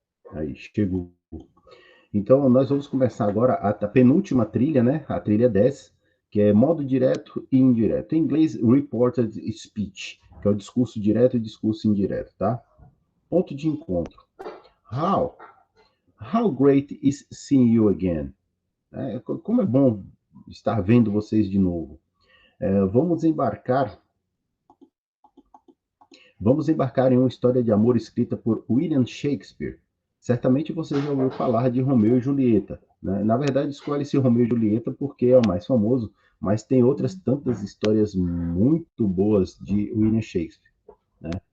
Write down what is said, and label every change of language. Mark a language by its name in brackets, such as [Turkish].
[Portuguese] Aí, chegou. Então, nós vamos começar agora a penúltima trilha, né? A trilha 10, que é modo direto e indireto. Em inglês, reported speech, que é o discurso direto e discurso indireto, tá? Ponto de encontro. [English] How great is seeing you again? [Portuguese] Como é bom estar vendo vocês de novo. Vamos embarcar em uma história de amor escrita por William Shakespeare. Certamente você já ouviu falar de Romeu e Julieta, né? Na verdade, escolhe-se Romeu e Julieta porque é o mais famoso, mas tem outras tantas histórias muito boas de William Shakespeare, né?